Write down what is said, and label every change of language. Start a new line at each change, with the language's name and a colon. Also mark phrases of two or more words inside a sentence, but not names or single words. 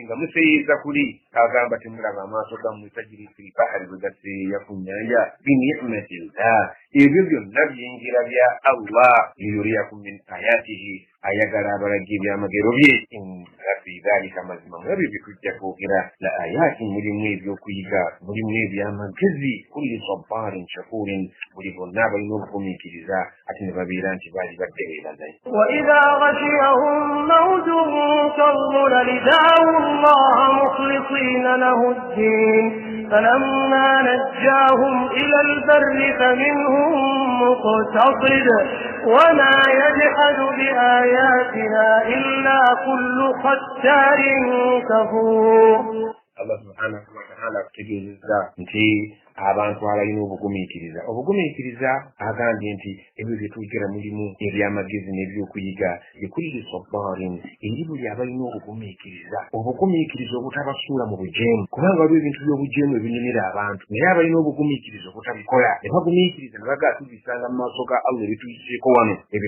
Ganda: nga museeyeeza kuli agamba temulaba amaato gammwe
Arabic: تجري في البحر
Ganda: bwe gaseeyeeya ku nnyanja bini'matillah ebyo byonna byengera bya Allah
Arabic: ليريكم من آياته
Ganda: ayagala abalagi ebyamagero bye
Arabic: إن في ذلك
Ganda: mazima mwebyo byetujja kwogera
Arabic: لآيات
Ganda: mulimu ebyokuyiga mulimu ebyamagezi
Arabic: كل صبار شكور
Ganda: buli bonna balina obugumiikiriza ate ne babeera nti baali baddereera naye
Arabic: وإذا غشيهم موج كالظلل دعوا الله مخلصين له الدين فلما نجاهم إلى البر فمنهم مقتصد وما يجحد بآياتنا إلا كل ختار كفور الله سبحانه وتعالى
Ganda: kutegeeza nti abantu abalina obugumiikiriza agambye nti ebyo byetwogera mulimu ebyamagezi n'ebyokuyiga
Arabic: لكل صبار
Ganda: eri buli abalina obugumiikiriza obutabasuula mu bujeemu kubanga waliwo ebintu by'obujeemu ebinyumira abantu naye abalina obugumiikiriza obutabikola ne bagumiikiriza ne bagaa tubisanga mu maaso ga Allah ebituyiseeko wano ebyo